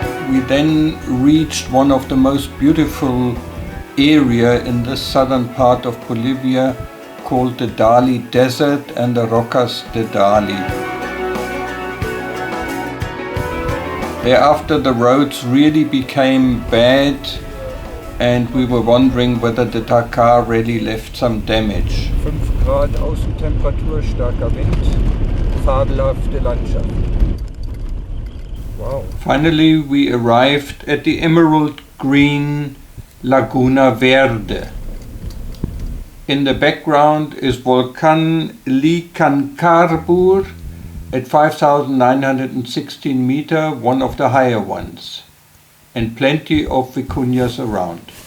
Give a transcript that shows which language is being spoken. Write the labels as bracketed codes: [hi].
[en] We then reached one of the most beautiful area in the southern part of Bolivia called the Dali Desert and the Rocas de Dali. Thereafter the roads really became bad and we were wondering whether the Dakar really left some damage. [de] 5 Grad Außentemperatur, starker Wind, fabelhafte Landschaft. Wow. [en] Finally we arrived at the emerald green Laguna Verde. In the background is Volcan Ollagüe at 5,916 meters, one of the higher ones, and plenty of vicuñas around.